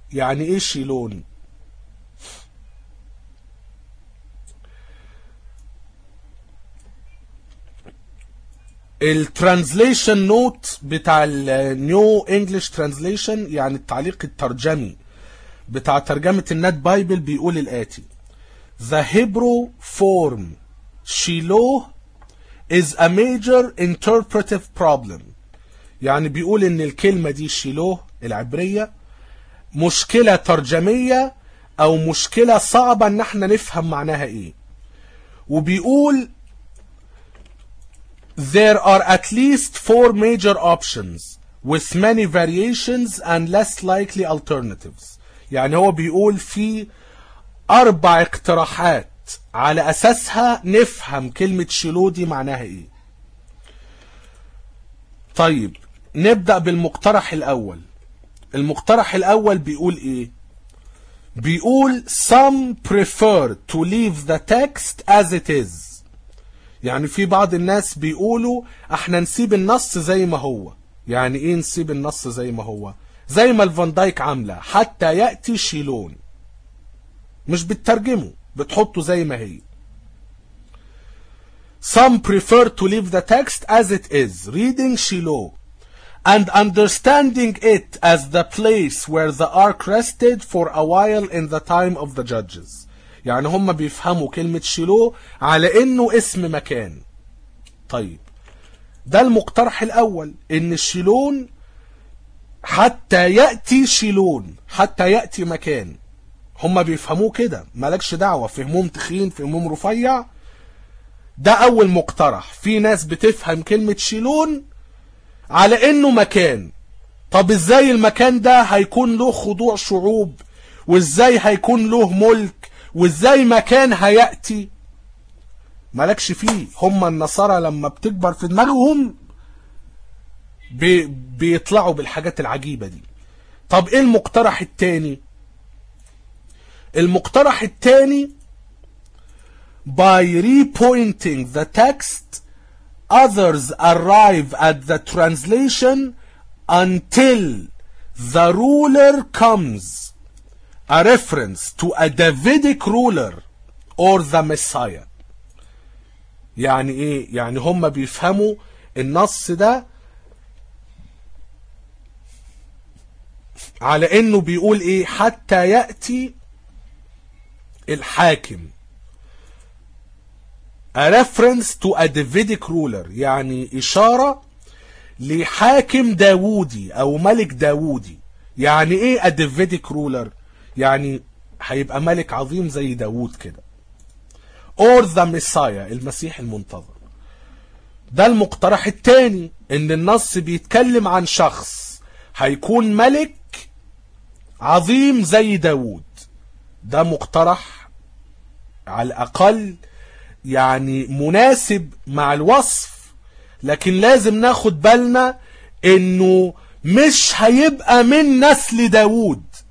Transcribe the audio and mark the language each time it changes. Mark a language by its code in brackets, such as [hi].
[ar] يعني ايه شيلون؟ الترانزليشن نوت بتاع النيو انجلش ترانزليشن، يعني التعليق الترجمي بتاع ترجمة النت بايبل، بيقول الاتي: [en] The Hebrew form Shiloh is a major interpretive problem. [ar] يعني بيقول ان الكلمة دي شيلوه العبرية مشكلة ترجمية او مشكلة صعبة ان احنا نفهم معناها ايه. وبيقول [en] There are at least four major options with many variations and less likely alternatives. [ar] يعني هو بيقول في اربع اقتراحات على اساسها نفهم كلمة شيلوه دي معناها ايه. طيب نبدأ بالمقترح الأول. المقترح الأول بيقول إيه؟ بيقول [en] Some prefer to leave the text as it is. [ar] يعني في بعض الناس بيقولوا احنا نسيب النص زي ما هو. يعني إيه نسيب النص زي ما هو؟ زي ما الفاندايك عاملة، حتى يأتي شيلون، مش بتترجمه، بتحطه زي ما هي. [en] Some prefer to leave the text as it is, reading Shiloh and understanding it as the place where the ark rested for a while in the time of the judges. [ar] يعني هم بيفهموا كلمة شيلوه على انه اسم مكان. طيب ده المقترح الاول، ان شيلون حتى يأتي شيلون، حتى يأتي مكان، هم بيفهموه كده، مالكش دعوة فهمهم تخين فهمهم رفيع. ده اول مقترح. في ناس بتفهم كلمة شيلون على انه مكان. طب ازاي المكان ده هيكون له خضوع شعوب، وازاي هيكون له ملك، وازاي مكان هيأتي؟ مالكش فيه. هما النصارى لما بتكبر في دماغهم بيطلعوا بالحاجات العجيبة دي. طب ايه المقترح التاني؟ المقترح التاني [en] by repointing the text others arrive at the translation until the ruler comes, a reference to a Davidic ruler or the Messiah. [ar] يعني ايه؟ يعني هم بيفهموا النص ده على انه بيقول ايه؟ حتى يأتي الحاكم. [en] A reference to a Davidic ruler، [ar] يعني إشارة لحاكم داودي أو ملك داودي. يعني إيه [en] a Davidic ruler؟ [ar] يعني هيبقى ملك عظيم زي داود كده. [en] or the Messiah, [ar] المسيح المنتظر. ده المقترح الثاني، ان النص بيتكلم عن شخص هيكون ملك عظيم زي داود. ده مقترح على الاقل يعني مناسب مع الوصف، لكن لازم ناخد بالنا انه مش هيبقى من نسل داود.